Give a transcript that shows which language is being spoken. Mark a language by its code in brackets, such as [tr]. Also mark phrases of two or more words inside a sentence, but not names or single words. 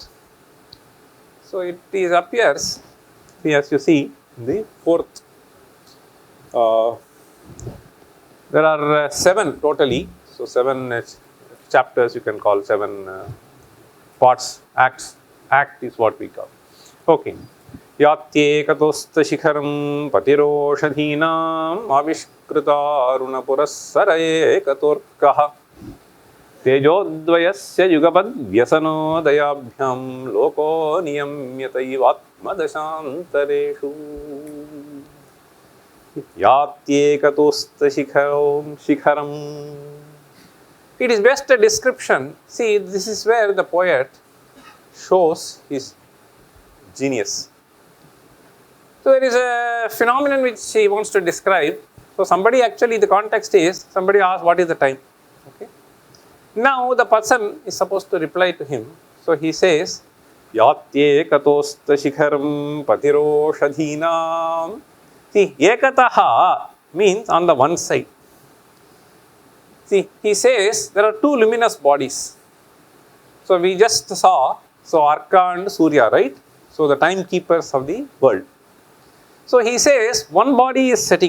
[en] So it appears, as you see, in the 4th. There are 7 totally, so 7 chapters you can call, 7 parts, acts. Act is what we call. Okay. [sa] यात्येकतोऽस्तशिखरं पतिरोषधीनाम् आविष्कृत अरुणपुरःसर एकतोऽर्कः तेजोद्वयस्य युगपद् व्यसनोदयाभ्यां लोको नियम्यत इवात्मदशान्तरेषु. यात्येकतोऽस्त शिखरम्. [en] It is best a description. See, this is where the poet shows his genius. So there is a phenomenon which he wants to describe. So somebody actually, the context is, somebody asks what is the time. Okay. Now the person is supposed to reply to him. So he says, [sa] यात्येकतोऽस्त शिखरं पतिरोषधीनाम्. [en] See, ekataha means on the one side. See, he says there are 2 luminous bodies. So we just saw, so Arka and Surya, right? So the timekeepers of the world. So he says one body is setting.